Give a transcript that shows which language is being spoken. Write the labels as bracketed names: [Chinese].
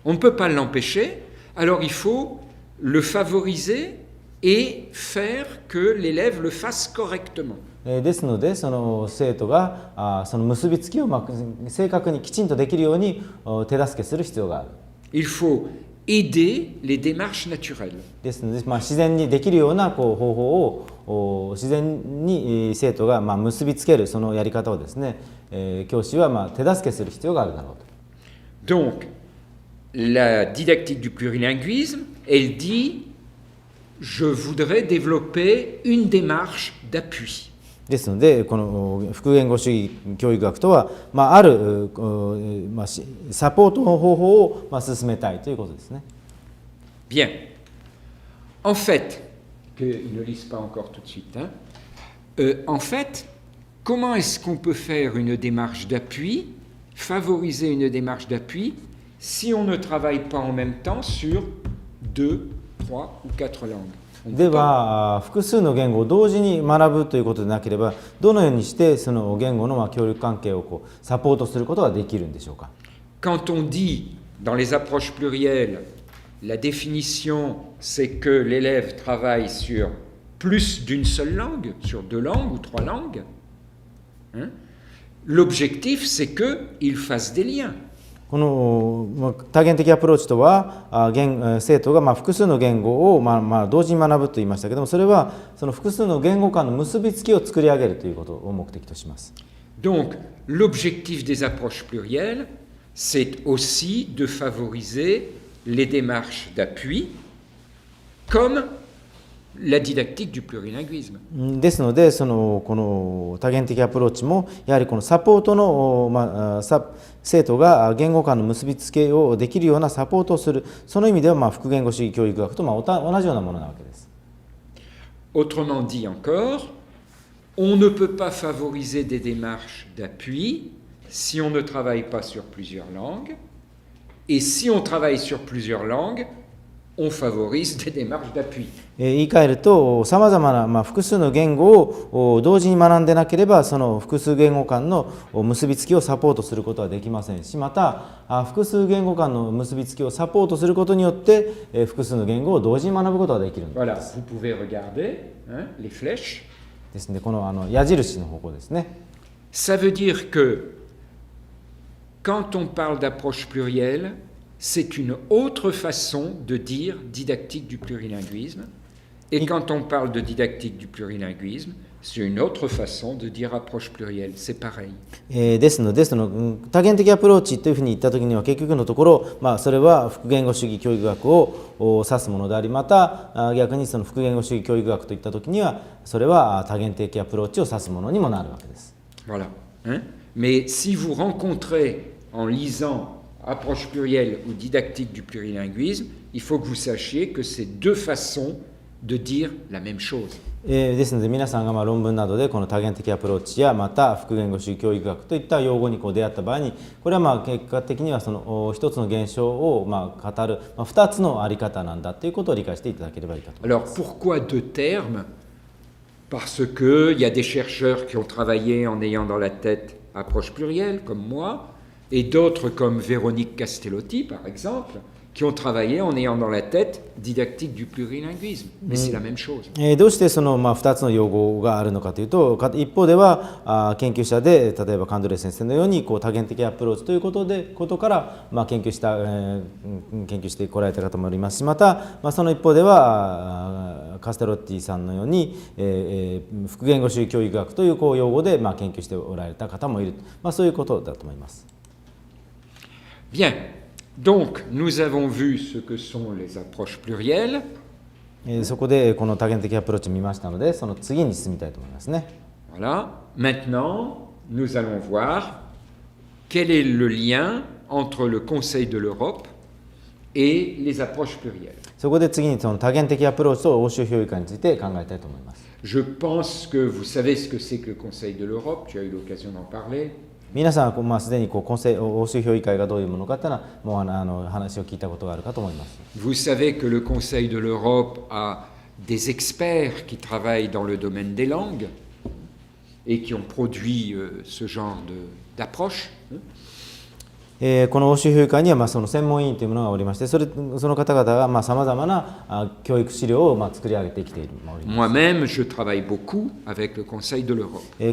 [French] On ne peut pas l'empêcher, alors il faut le favoriser et faire que l'élève le fasse correctement. [Japanese] ですのでその生徒がその結びつきを正確にきちんとできるように手助けする必要がある。 [French] Il faut aider les démarches naturelles. [Japanese] ですので、自然にできるような方法を自然に生徒が結びつけるそのやり方をですね、教師は手助けする必要があるだろうと。 [French] Donc, la didactique du plurilinguisme, elle dit je voudrais développer une démarche d'appui. [Japanese] ですので、この複言語主義教育学とは、ある、サポートの方法を進めたいということですね。 [French] Bien. En fait, qu'ils ne lisent pas encore tout de suite, hein, en fait, comment est-ce qu'on peut faire une démarche d'appui, favoriser une démarche d'appui, si on ne travaille pas en même temps sur 2, 3 ou 4 langues? [Japanese] では複数の言語を同時に学ぶということでなければどのようにしてその言語の協力関係をサポートすることができるんでしょうか。 [French] Quand on dit dans les approches plurielles, la définition c'est que l'élève travaille sur plus d'une seule langue, sur 2 langues ou 3 langues, hein, l'objectif c'est qu'il fasse des liens. [Japanese] この多元的アプローチとは生徒が複数の言語を同時に学ぶと言いましたけども、それはその複数の言語間の結びつきを作り上げるということを目的とします。 [French] Donc l'objectif des approches plurielles, c'est aussi de favoriser les démarches d'appui comme la didactique du plurilinguisme. [Japanese] ですのでこの多元的アプローチもやはりこのサポートの、生徒が言語間の結びつけをできるようなサポートをする、その意味では複言語主義教育学と同じようなものなわけです。 [French] Autrement dit encore, on ne peut pas favoriser des démarches d'appui si on ne travaille pas sur plusieurs langues, et si on travaille sur plusieurs langues, on favorise des démarches d'appui. [Japanese] 言い換えると、さまざまな複数の言語を同時に学んでなければ、その複数言語間の結びつきをサポートすることはできませんし、また複数言語間の結びつきをサポートすることによって複数の言語を同時に学ぶことができるんです。 [French] Voilà, vous pouvez regarder hein, les flèches. [Japanese] ですので、この矢印の方向ですね。 [French] Ça veut dire que quand on parle d'approche plurielle, c'est une autre façon de dire didactique du plurilinguisme. Et quand on parle de didactique du plurilinguisme, c'est une autre façon de dire approche plurielle. C'est pareil. [Japanese] ですので、その多元的アプローチというふうに言ったときには結局のところ、それは複言語主義教育学を指すものであり、また逆にその複言語主義教育学といったときにはそれは多元的アプローチを指すものにもなるわけです。 [French] Voilà. Hein? Mais si vous rencontrez en lisant approche plurielle ou didactique du plurilinguisme, il faut que vous sachiez que c'est deux façons de dire la même chose. [Japanese] ですので皆さんが論文などでこの多元的アプローチやまた複言語宗教医学といった用語に出会った場合にこれは結果的にはその一つの現象を語る二つのあり方なんだということを理解していただければいいかと思います。 [French] Alors pourquoi deux termes? Parce qu'il y a des chercheurs qui ont travaillé en ayant dans la tête approche plurielle comme moi et d'autres comme Véronique Castellotti par exemple qui ont travaillé en ayant dans la tête didactique du plurilinguisme. Mais c'est la même chose. [Japanese] どうしてその2つの用語があるのかというと一方では研究者で例えばカンドレ先生のように多元的アプローチということから研究してこられた方もいますしまたその一方ではカステロッティさんのように複言語宗教医学という用語で研究しておられた方もいるそういうことだと思います。 [French] Bien. Donc, nous avons vu ce que sont les approches plurielles. [Japanese] そこでこの多元的アプローチを見ましたので、その次に進みたいと思いますね。 [French] Voilà. Maintenant, nous allons voir quel est le lien entre le Conseil de l'Europe et les approches plurielles. [Japanese] そこで次にその多元的アプローチと欧州評議会について考えたいと思います。 [French] Je pense que vous savez ce que c'est que le Conseil de l'Europe. Tu as eu l'occasion d'en parler. [Japanese] 皆さんはすでに欧州評議会がどういうものかというのはもう話を聞いたことがあるかと思います。 [French] Vous savez que le Conseil de l'Europe a des experts qui travaillent dans le domaine des langues et qui ont produit ce genre d'approche. [Japanese] この欧州評議会にはその専門委員というものがおりましてその方々がさまざまな教育資料を作り上げてきているおります。 [French] Moi-même, je travaille beaucoup avec le Conseil de l'Europe.